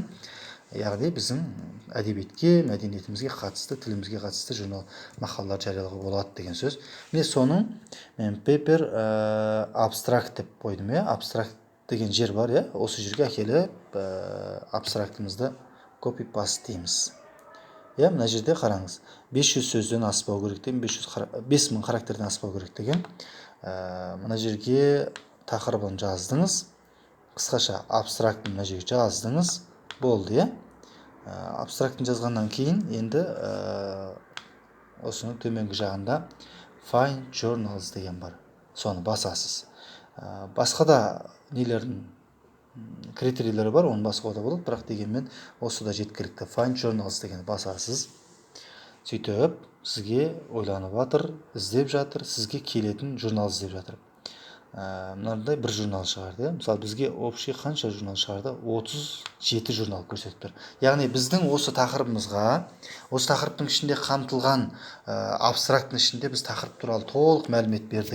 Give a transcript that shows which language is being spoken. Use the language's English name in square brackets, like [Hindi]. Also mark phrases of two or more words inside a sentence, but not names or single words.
[Kazakh] Яғни біздің әдебиетке, мәдениетімізге қатысты, тілімізге қатысты журнал мақалалар жариялауға болады деген сөз. Міне соның мен [English] paper abstract [Kazakh] деп қойдым. Abstract деген жер бар. Осы жерге әкеліп абстрактымызды copy-paste дейміз. Мына жерде қараңыз. 500 сөзден аспау керек деген, 5000 характерден аспау керек деген. Мына жерге тақырыбын жаздыңыз. Қысқаша абстрактын мына жерге жаздыңыз. Болды. Абстрактын жазғаннан кейін енді осының төменгі жағында [English] find journals [Kazakh] деген бар. Соны басасыз. Басқа да нелердің критерийлері бар, оны басқаға да болады, бірақ дегенмен осы да жеткілікті. [English] Find journals [Kazakh] деген басасыз. Сөйтіп, сізге ойланып жатыр, іздеп жатыр, сізге келетін журнал іздеп жатыр. Мынандай бір журнал шығарды. Мысалы, бізге общий қанша журнал шығарды? 37 журнал көрсетіп тұр. Яғни біздің осы тақырыбымызға, осы тақырыптың ішінде қамтылған абстракттың ішінде біз тақырып туралы толық мәлімет бердік.